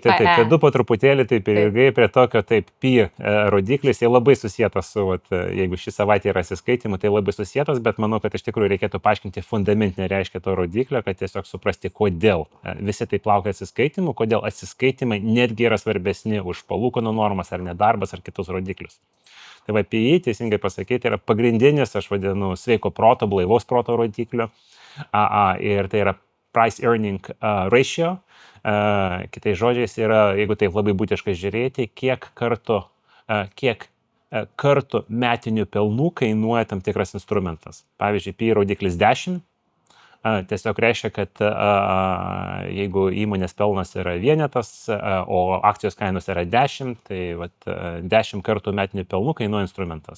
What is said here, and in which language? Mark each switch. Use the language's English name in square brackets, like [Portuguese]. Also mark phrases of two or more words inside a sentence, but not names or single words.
[Lithuanian] Tai du po truputėlį, taip ir ilgai prie tokio, pi rodiklis, jie labai susietas su, jeigu šį savaitę yra atsiskaitimų, tai labai susietas, bet manau, kad iš tikrųjų reikėtų paaiškinti fundamentinę reiškia to rodiklio, kad tiesiog suprasti, kodėl visi taip laukia atsiskaitimų, kodėl atsiskaitimai netgi yra svarbesni už palūkanų normas ar nedarbas ar kitus rodiklius. Tai PI, teisingai pasakyti, yra pagrindinis, aš vadinu, sveiko proto, blaivaus proto rodiklio, ir tai yra [English] price earning ratio. [Lithuanian] Kitais žodžiais yra, jeigu taip labai būtiškai žiūrėti, kiek kartų metinių pelnų kainuoja tam tikras instrumentas. Pavyzdžiui, PI rodiklis 10, tiesiog reiškia, kad jeigu įmonės pelnas yra vienetas, o akcijos kainos yra 10, tai 10 kartų metinių pelnų kainuoja instrumentas.